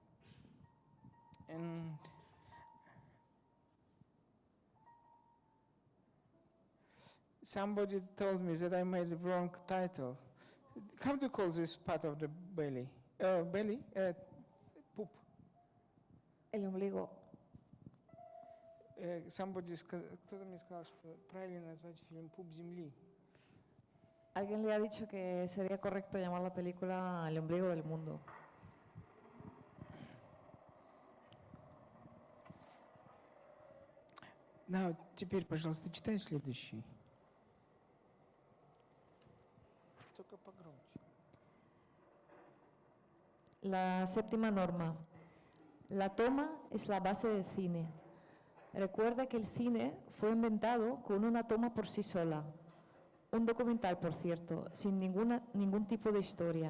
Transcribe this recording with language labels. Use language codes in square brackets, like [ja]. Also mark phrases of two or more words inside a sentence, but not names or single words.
[en] And somebody told me that I made the wrong title. How do you call this part of the belly? Belly? Poop. [es] El ombligo. [ru] Кто-то мне сказал, что правильно назвать фильм «Пуп земли». [es] Alguien le ha dicho que sería correcto llamar la película El ombligo del mundo. [en] Now, [ru] теперь, пожалуйста, читай следующий. Только погромче. [es] La séptima norma. La toma es la base del cine. Recuerda que el cine fue inventado con una toma por sí sola. Un documental, por cierto, sin ningún tipo de historia.